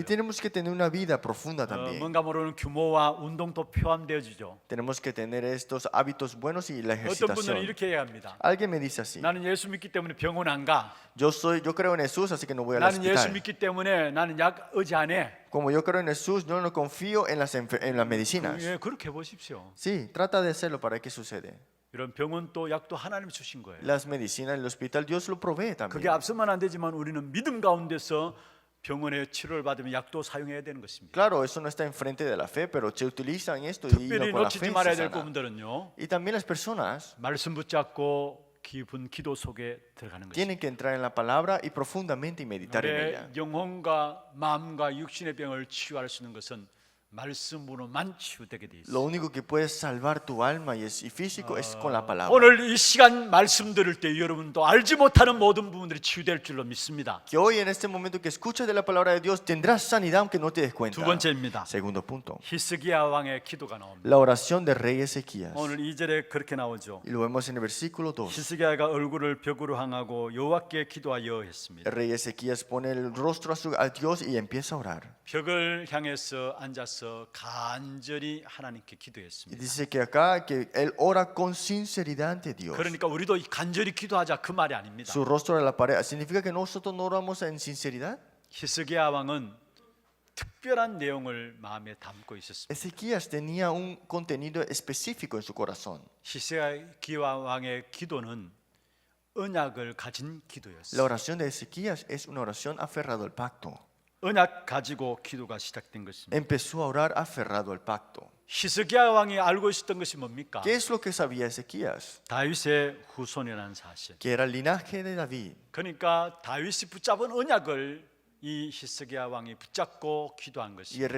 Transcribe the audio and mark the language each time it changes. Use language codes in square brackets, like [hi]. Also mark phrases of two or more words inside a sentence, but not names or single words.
[es] Y tenemos que tener una vida profunda también. [ko] 뭔가 모르는 규모와 운동도 포함되어지죠. [es] Tenemos que tener estos hábitos buenos y la [ko] 어떤 분들은 [es] ejercitación. [ko] 이렇게 해야 합니다. [es] Alguien me dice así, [ko] 나는 예수 믿기 때문에 병원 안 가. [es] yo creo en Jesús, así que no voy al [ko] 나는 예수 [es] hospital. [ko] 믿기 때문에 나는 약 의지 안 해. [es] Como yo creo en Jesús, yo no confío en las medicinas. [ko] 예, 그렇게 보십시오. [es] Sí, trata de hacerlo para que sucede. [ko] 이런 병원도 약도 하나님이 주신 거예요. [es] Las medicinas, el hospital, Dios lo provee también. [ko] 그게 앞서만 안 되지만 우리는 믿음 가운데서 병원에 치료를 받으면 약도 사용해야 되는 것입니다. [es] Claro, eso no está enfrente de la fe, pero se utilizan esto y [ko] 특별히 [es] con la fe [ko] 놓치지 [es] se [ko] 말아야 될 [es] sana. [ko] 부분들은요. [es] Y también las personas [ko] 말씀 붙잡고 깊은 기도 속에 들어가는 것입니다. [es] tienen que entrar en la palabra y profundamente y meditar en ella. [ko] 내 영혼과 마음과 육신의 병을 치유할 수 있는 것은 말씀으로만 치유되게 돼 있어요. [es] Lo único que puede salvar tu alma y físico es con la palabra. [ko] 오늘 이 시간 말씀 들을 때 여러분도 알지 못하는 모든 부분들이 치유될 줄로 믿습니다. [es] Que hoy en este momento que escuchas de la palabra de Dios tendrás sanidad aunque no te des cuenta. [ko] 두 번째입니다. [es] Segundo punto. [ko] 히스기야 왕의 기도가 나옵니다. [es] La oración de rey Ezequías. [ko] 오늘 2절에 그렇게 나오죠. [es] Y lo vemos en el versículo 2. [ko] 히스기야가 얼굴을 벽으로 향하고 여호와께 기도하여 했습니다. [es] El rey Ezequías pone el rostro a Dios y empieza a orar. [ko] 벽을 향해서 앉아서 간절히 하나님께 [es] Y [ko] 기도했습니다. [es] dice que acá que él ora con sinceridad ante Dios. [ko] 그러니까 우리도 간절히 기도하자 그 말이 아닙니다. [es] Su rostro a la pared. ¿Significa que nosotros no oramos en sinceridad? [ko] 히스기야 왕은 특별한 내용을 마음에 담고 있었습니다. [es] Ezequías tenía un contenido específico en su corazón. [ko] 히스기야 왕의 기도는 언약을 가진 [es] La [ko] 기도였어요. [es] oración de Ezequías es una oración aferrado al pacto. [ko] 언약 가지고 기도가 시작된 것입니다. [es] Empezó a orar aferrado al pacto. [ko] 히스기야 왕이 알고 있었던 것이 뭡니까? [es] ¿Qué es lo que sabía Ezequías? [ko] 다윗의 후손이라는 사실. [es] Que era el linaje de David. [ko] 그러니까 다윗이 붙잡은 언약을 이 히스기야 왕이 붙잡고 기도한 [es] Y el [ko] 것입니다.